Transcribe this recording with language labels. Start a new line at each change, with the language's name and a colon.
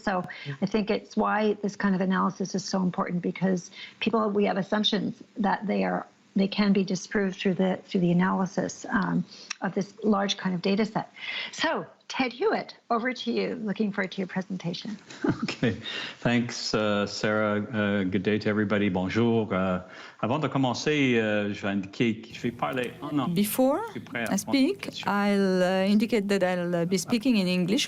English: So I think it's why this kind of analysis is so important, because we have assumptions that they can be disproved through the analysis of this large kind of data set. So Ted Hewitt, over to you. Looking forward to your presentation. Okay, thanks, Sarah. Good day to everybody. Bonjour.
French: Avant de commencer, je vais indiquer que je vais parler en anglais.
English: Before I speak, I'll indicate that I'll be speaking in English.